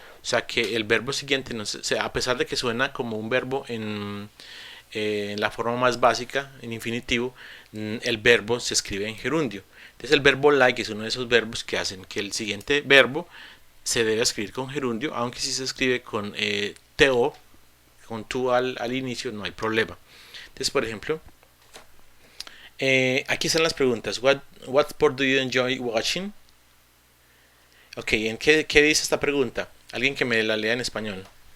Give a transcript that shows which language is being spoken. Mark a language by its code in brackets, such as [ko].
[es] O sea que el verbo siguiente, no sé, a pesar de que suena como un verbo en la forma más básica, en infinitivo, el verbo se escribe en gerundio. Entonces el verbo like es uno de esos verbos que hacen que el siguiente verbo se debe escribir con gerundio, aunque si se escribe con to, con tu al inicio, no hay problema. Entonces, por ejemplo, aquí están las preguntas. [en] What sport do you enjoy watching? [es] Ok, ¿en qué dice esta pregunta? Alguien que me la lea en español.